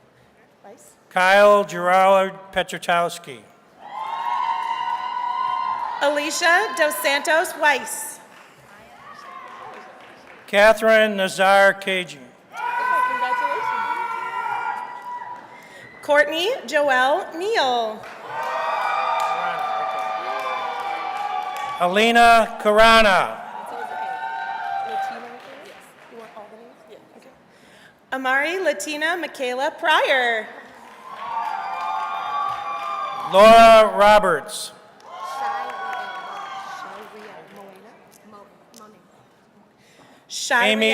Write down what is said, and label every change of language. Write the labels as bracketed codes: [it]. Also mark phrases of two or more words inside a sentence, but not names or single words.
[en] Kyle Gerard Petrotowski. Alicia Dos Santos Weiss. Catherine Nazar Cagey. Courtney Joelle Neal. Alina Karana. Amari Latina Michaela Pryor. Laura Roberts. Amy.